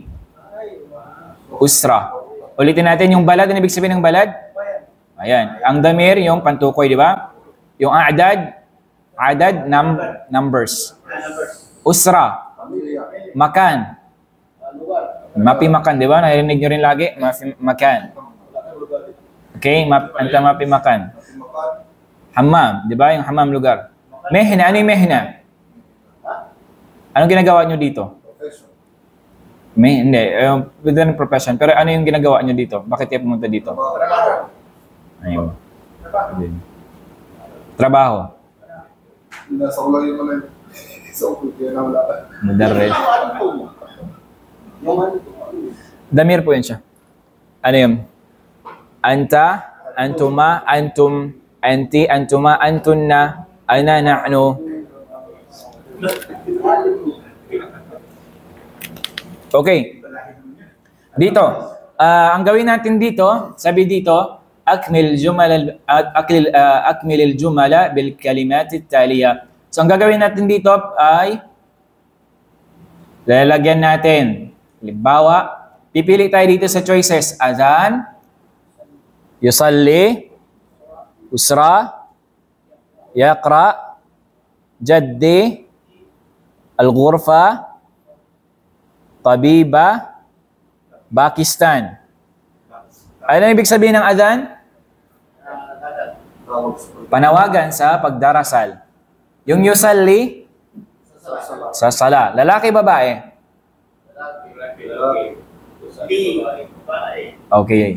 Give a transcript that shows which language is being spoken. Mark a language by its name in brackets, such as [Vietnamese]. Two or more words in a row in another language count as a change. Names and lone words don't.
[Filipino] Usra. Ulitin natin yung balad, ano ibig sabihin ng balad? Ayan. Ang damir, yung pantukoy, di ba? Yung a'dad, numbers. [Arabic] Usra, makan. Mapi makan, [Filipino] di ba? Narinig nyo rin lagi? [Arabic] Makan. Okay? Anta mapi makan. [Filipino] Hammam, di ba? Yung hammam lugar. Mehna, ano yung mehna? Anong ginagawa nyo dito? [English] Hindi. Within profession. [Filipino] Pero ano yung ginagawa nyo dito? Bakit kayo pumunta dito? Ayun. Trabaho. Mudarris. Damir po yun siya. Ano yun? [Arabic] Anta, antuma, antum, anti, antuma, antunna, ana, nahnu. [Filipino] Okay. Dito. Ang gawin natin dito, sabi dito, [Arabic] akmil al-jumala bil kalimat at-taliya. [Filipino] So ang gagawin natin dito ay lalagyan natin. Halimbawa, pipili tayo dito sa choices. [Arabic] Adhan, yusalli, usra, yaqra, jaddi, al-ghurfa, tabiba, Pakistan. [Filipino] Ano ibig sabihin ng adhan? Panawagan sa pagdarasal. Yung yusalli, sa sala. Lalaki, babae? Okay.